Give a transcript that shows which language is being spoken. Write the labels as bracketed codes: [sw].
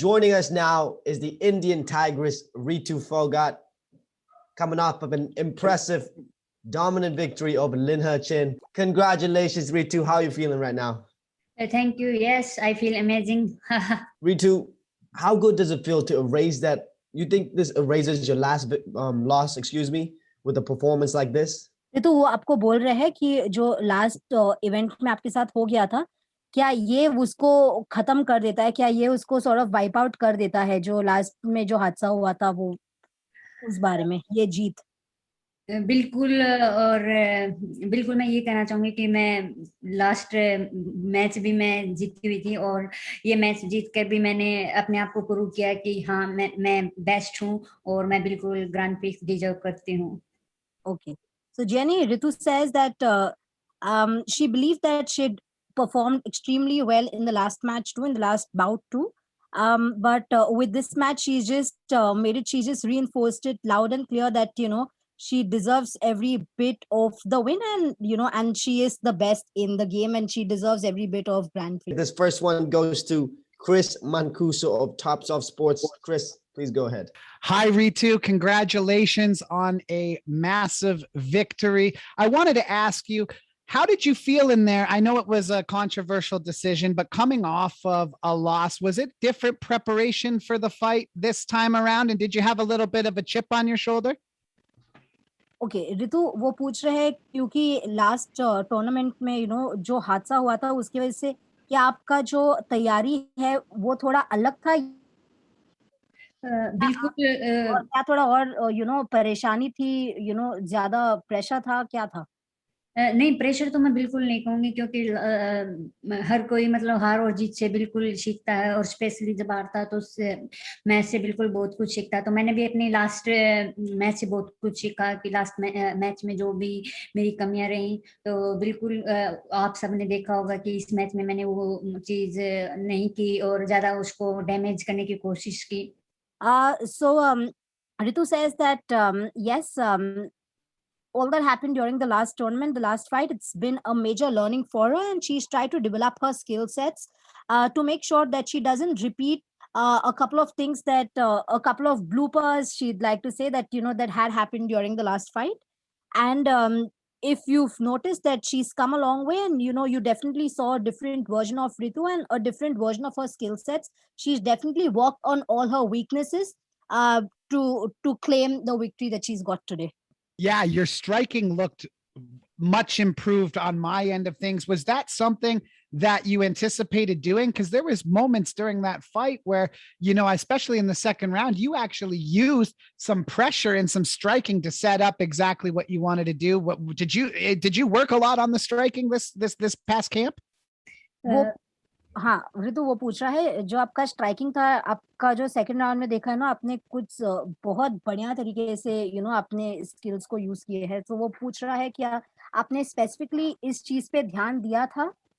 [en] Joining us now is the Indian Tigress Ritu Phogat, coming off of an impressive, dominant victory over Lin He Chin. Congratulations, Ritu. How are you feeling right now? Thank you. Yes, I feel amazing. Ritu, how good does it feel to erase that? You think this erases your last loss, with a performance like this? [hi] तो वो आपको बोल रहे हैं कि जो last event में आपके साथ हो गया था, क्या ये उसको खत्म कर देता है? क्या ये उसको [en] sort of wipe out [hi] कर देता है, जो लास्ट में जो हादसा हुआ था वो, उस बारे में ये जीत? बिल्कुल, और बिल्कुल मैं ये कहना चाहूंगी कि मैं लास्ट मैच भी मैं जीती हुई थी, और ये मैच जीत कर भी मैंने अपने आप को प्रूव किया कि हाँ मैं बेस्ट हूँ और मैं बिल्कुल ग्रैंड प्रिक्स डिजर्व करती हूँ. Okay. [en] So Jenny, Ritu says that she believed that she'd performed extremely well in the last match too, in the last bout too. But with this match, she just she just reinforced it loud and clear that, she deserves every bit of the win, and, and she is the best in the game, and she deserves every bit of Grand Prix. This first one goes to Chris Mancuso of Tops Off Sports. Chris, please go ahead. Hi, Ritu. Congratulations on a massive victory. I wanted to ask you, how did you feel in there? I know it was a controversial decision, but coming off of a loss, was it different preparation for the fight this time around? And did you have a little bit of a chip on your shoulder? [hi] Okay ऋतु, वो पूछ रहे हैं क्योंकि last tournament में जो हादसा हुआ था उसकी वजह से क्या आपका जो तैयारी है वो थोड़ा अलग था? बिल्कुल. और क्या थोड़ा और परेशानी थी, ज्यादा प्रेशर था, क्या था? नहीं, प्रेशर तो मैं बिल्कुल नहीं कहूंगी, क्योंकि हर कोई मतलब हार और जीत से बिल्कुल सीखता है, और स्पेशली जब हारता है तो उससे मैच से बिल्कुल बहुत कुछ सीखता है. तो मैंने भी अपनी लास्ट मैच से बहुत कुछ सीखा कि लास्ट मैच में जो भी मेरी कमियां रही, तो बिल्कुल आप सबने देखा होगा कि इस मैच में मैंने वो चीज नहीं की और ज्यादा उसको डैमेज करने की कोशिश की. [en] So Ritu says that yes, all that happened during the last tournament, the last fight, it's been a major learning for her, and she's tried to develop her skill sets to make sure that she doesn't repeat a couple of things that a couple of bloopers she'd like to say that that had happened during the last fight. And if you've noticed that she's come a long way, and you definitely saw a different version of Ritu and a different version of her skill sets. She's definitely worked on all her weaknesses to claim the victory that she's got today. Yeah, your striking looked much improved on my end of things. Was that something that you anticipated doing? Because there was moments during that fight where, especially in the second round, you actually used some pressure and some striking to set up exactly what you wanted to do. What did you work a lot on the striking this past camp? [hi] हाँ ऋतु, वो पूछ रहा है जो आपका striking था, आपका जो सेकंड राउंड में देखा है ना, आपने कुछ बहुत बढ़िया तरीके से अपने स्किल्स को यूज किए हैं. तो वो पूछ रहा है क्या आपने स्पेसिफिकली इस चीज पे ध्यान दिया था?